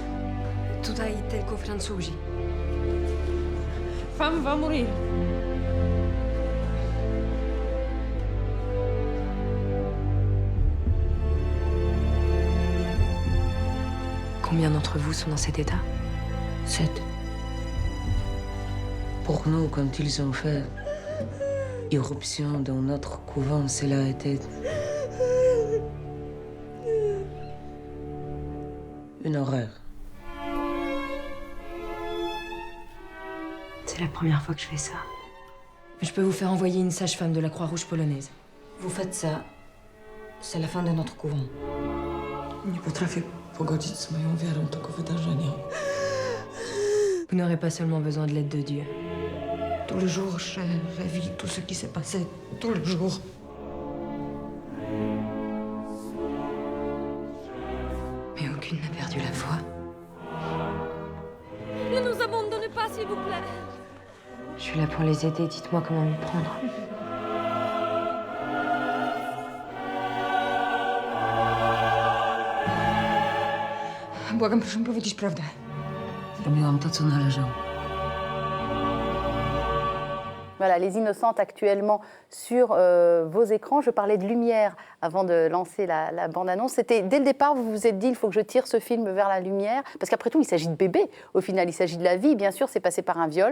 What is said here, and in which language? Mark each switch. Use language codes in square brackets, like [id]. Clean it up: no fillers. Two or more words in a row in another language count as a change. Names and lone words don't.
[pl] Tutaj tylko Francuzi. [fr] Femme va mourir. Combien d'entre vous sont dans cet état? 7. Pour nous, quand ils ont fait irruption dans notre couvent, cela était Une horreur. C'est la première fois que je fais ça. Je peux vous faire envoyer une sage-femme de la Croix-Rouge polonaise. Vous faites ça, c'est la fin de notre couvent. [pl] Nie potrafię pogodzić z moją wiarą tego wydarzenia. [fr] Vous n'aurez pas seulement besoin de l'aide de Dieu. Tous les jours, je revis tout ce qui s'est passé. Tous les jours. Mais aucune n'a perdu la foi. Ne nous abandonnez pas, s'il vous plaît. Je suis là pour les aider, dites-moi comment m'y prendre. [pl] Błagam, proszę mi powiedzieć prawdę. Zrobiłam to, co należało. [fr] Voilà, Les Innocentes actuellement sur vos écrans. Je parlais de lumière avant de lancer la bande-annonce. C'était dès le départ, vous vous êtes dit, il faut que je tire ce film vers la lumière. Parce qu'après tout, il s'agit de bébés. Au final, il s'agit de la vie. Bien sûr, c'est passé par un viol.